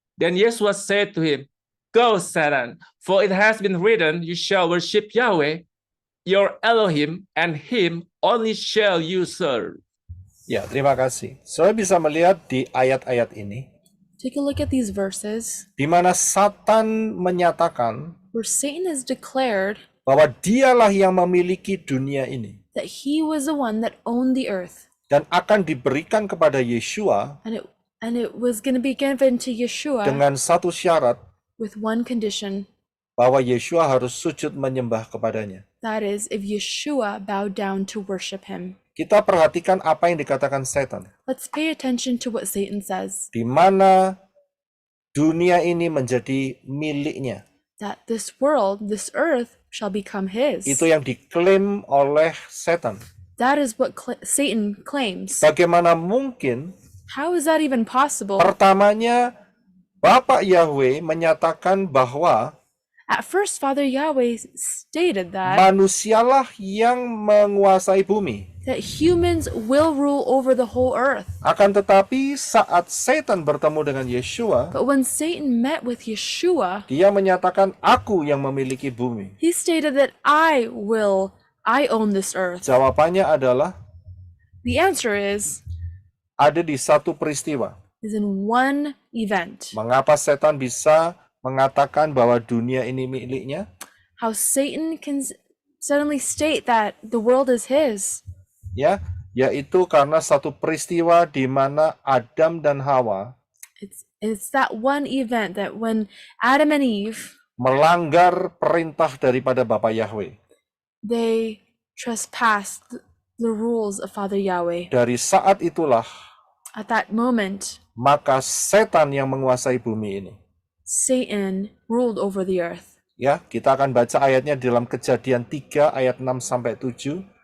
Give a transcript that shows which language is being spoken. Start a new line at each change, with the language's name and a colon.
English: Then Yeshua said to him, Go, Satan, for it has been written, you shall worship Yahweh, your Elohim, and him only shall you serve.
Indonesian: Ya, terima kasih. Saudara bisa melihat di ayat-ayat ini,
English: Take a look at these verses
Indonesian: di mana Satan menyatakan
English: where Satan has declared
Indonesian: bahwa dialah yang memiliki dunia ini
English: that he was the one that owned the earth,
Indonesian: dan akan diberikan kepada Yeshua
English: and it was going to be given to Yeshua
Indonesian: dengan satu syarat
English: with one condition.
Indonesian: bahwa Yeshua harus sujud menyembah kepadanya.
English: That is, if Yeshua bowed down to worship him.
Indonesian: Kita perhatikan apa yang dikatakan setan.
English: Let's pay attention to what Satan says.
Indonesian: Di mana dunia ini menjadi miliknya.
English: That this world, this earth, shall become his.
Indonesian: Itu yang diklaim oleh setan.
English: That is what Satan claims.
Indonesian: Bagaimana mungkin?
English: How is that even possible?
Indonesian: Pertamanya, Bapak Yahweh menyatakan bahwa
English: At first, Father Yahweh stated that
Indonesian: manusialah yang menguasai bumi.
English: humans will rule over the whole earth.
Indonesian: Akan tetapi saat setan bertemu dengan Yeshua,
English: But when Satan met with Yeshua,
Indonesian: dia menyatakan aku yang memiliki bumi.
English: he stated that I own this earth.
Indonesian: Jawabannya adalah
English: The answer is
Indonesian: ada di satu peristiwa.
English: in one event.
Indonesian: Mengapa setan bisa mengatakan bahwa dunia ini miliknya?
English: How Satan can suddenly state that the world is his.
Indonesian: Ya, yaitu karena satu peristiwa di mana Adam dan Hawa
English: It's that one event that when Adam and Eve,
Indonesian: melanggar perintah daripada Bapa Yahweh.
English: they trespassed the rules of Father Yahweh.
Indonesian: Dari saat itulah,
English: At that moment,
Indonesian: maka setan yang menguasai bumi ini.
English: Satan ruled over the earth.
Indonesian: Ya, kita akan baca ayatnya dalam Kejadian 3 ayat 6 sampai 7.